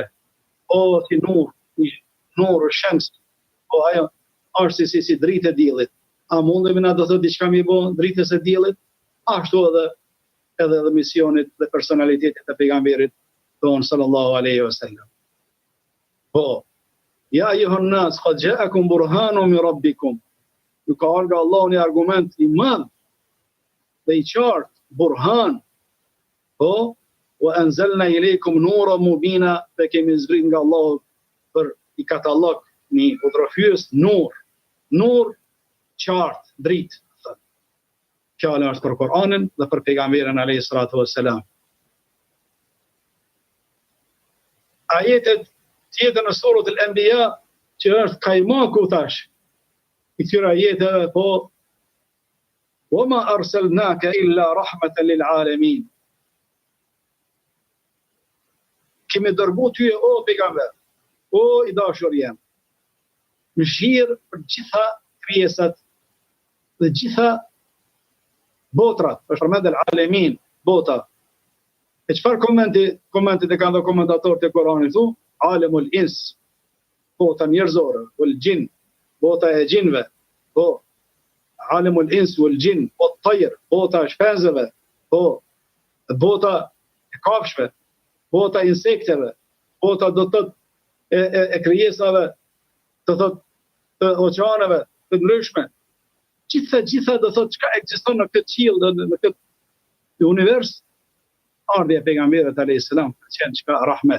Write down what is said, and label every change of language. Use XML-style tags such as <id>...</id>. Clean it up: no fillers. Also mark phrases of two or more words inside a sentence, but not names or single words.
<sq>O si</sq> <ar>نور شمس,</ar> <sq>po ajo është si dritë e diellit. A mundemi na do thotë diçka më bon dritës së diellit? Ashtu edhe misionit dhe personalitetit të pejgamberit ton</sq> <ar>صلى الله عليه وسلم. Po, يا أيها الناس قد جاءكم برهان من ربكم.</ar> <sq>Ju ka ardhur nga Allahu një argument i madh dhe i qartë, burhan. Po,</sq> <ar>وأنزلنا إليكم نورا مبينا,</ar> <sq>dhe kemi zbrit nga Allahu për i katalog një udhërfyes nur qartë, dritë. Fjala është për Kur'anin dhe për pejgamberin</sq> <ar>عليه الصلاة والسلام.</ar> <sq>Ajetet tjetër në surën Al-Anbiya që është kajmaku tash i këtyre ajeteve, po</sq> <ar>وَمَا أَرْسَلْنَاكَ إِلَّا رَحْمَةً لِلْعَالَمِينَ.</ar> <sq>Kemi dërgu ty o pejgamber, o i dashur jam, mëshirë për gjitha krijesat dhe gjitha botrat, është përmend al-alamin, bota. E çfarë komentet e kanë dhe komentatorët e Kuranit thu?</sq> <ar>عالم الإنس,</ar> <sq>bota njerëzore,</sq> <ar>والجن,</ar> <sq>bota e gjinve, po</sq> <ar>عالم الإنس والجن, والطير,</ar> <sq>bota e shpenzëve, po bota e kafshëve, bota e insekteve, bota do të thotë e krijesave, do thotë të oqeaneve, të ndryshme. Gjitha do thotë çka ekziston në këtë qiell, në këtë univers, ardhja e pejgamberit</sq> <ar>عليه السلام</ar> <sq>ka qenë çka rahmet.</sq>